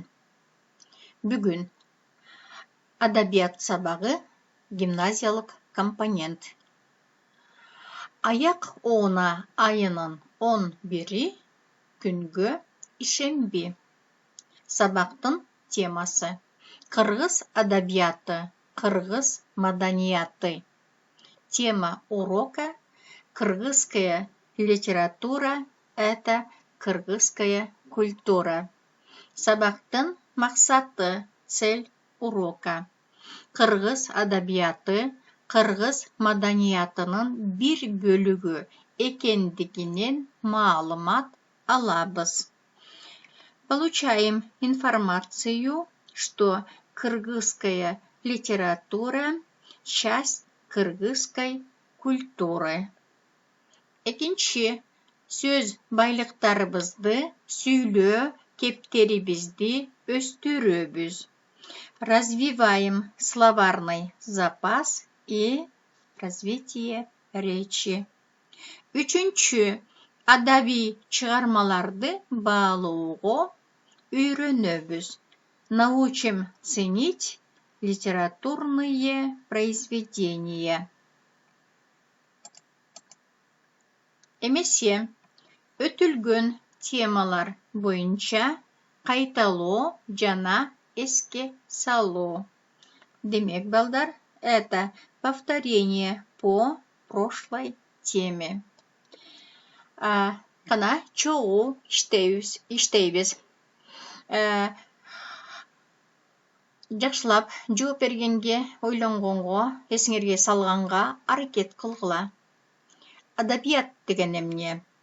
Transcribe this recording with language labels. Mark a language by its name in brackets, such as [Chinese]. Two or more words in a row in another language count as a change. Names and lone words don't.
[Kyrgyz] Бүгүн адабият сабагы гимназиялык компонент. Аяк оона айынын 11-и күнгө ишемби. Сабактын темасы: кыргыз адабияты, кыргыз маданияты. [Russian] Тема урока: кыргызская литература — это кыргызская культура. [Kyrgyz] Сабактын максаты, [Russian] цель урока: [Kyrgyz] кыргыз адабияты кыргыз маданиятынын бир бөлүгү экендигинен маалымат алабыз. [Russian] Получаем информацию, что кыргызская литература — часть кыргызской культуры. [Kyrgyz] Экинчи, сөз байлыктарыбызды, сүйлөө кептерибизди өстүрөбүз. [Russian] Развиваем словарный запас и развитие речи. [Kyrgyz] Үчүнчү, адабий чыгармаларды баалоого үйрөнөбүз. [Russian] Научим ценить литературные произведения. [Kyrgyz] Эмесе, өтүлгөн темалар боюнча кайталоо жана эске салуу. Демек, балдар, [Russian] это повторение по прошлой теме. [Kyrgyz] Кана чогуу иштейбиз. Жакшылап жооп бергенге, ойлонгонго, эсиңерге салганга аракет кылгыла. Адабият деген эмне?